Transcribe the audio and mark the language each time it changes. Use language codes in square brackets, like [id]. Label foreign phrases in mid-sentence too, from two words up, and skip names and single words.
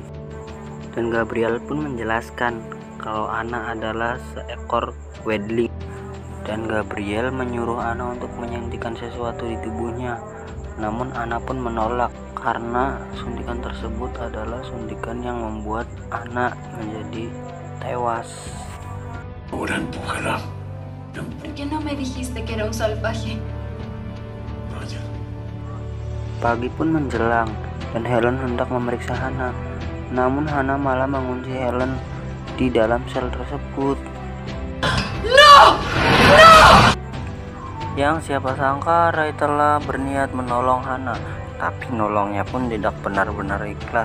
[id] Dan Gabriel pun menjelaskan kalau Anna adalah seekor wedling, dan Gabriel menyuruh Anna untuk menyuntikkan sesuatu di tubuhnya. Namun Anna pun menolak karena suntikan tersebut adalah suntikan yang membuat Hana menjadi tewas. [es] Ahora empújala. ¿Por qué no me dijiste que era un salvaje? Vaya. [id] Pagi pun menjelang dan Helen hendak memeriksa Hana, namun Hana malah mengunci Helen di dalam sel tersebut. Yang siapa sangka Ray telah berniat menolong Hana, tapi nolongnya pun tidak benar-benar ikhlas.